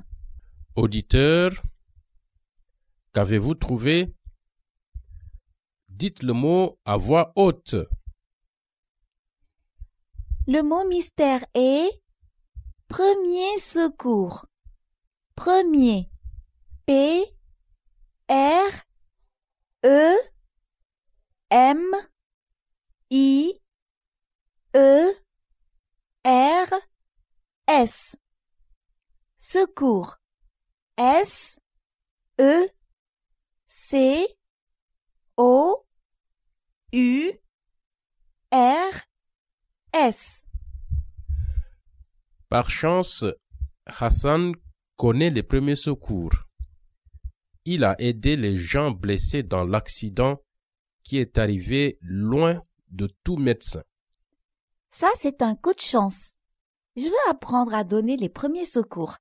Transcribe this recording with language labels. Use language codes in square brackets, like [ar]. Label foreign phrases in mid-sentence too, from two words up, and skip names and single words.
[fr] Auditeur, qu'avez-vous trouvé? Dites le mot à voix haute. Le mot mystère est premier secours. Premier. P R E M I E R S. Secours. S E C O U R S. Par chance, Hassan connaît les premiers secours. Il a aidé les gens blessés dans l'accident qui est arrivé loin de tout médecin. Ça, c'est un coup de chance. Je veux apprendre à donner les premiers secours.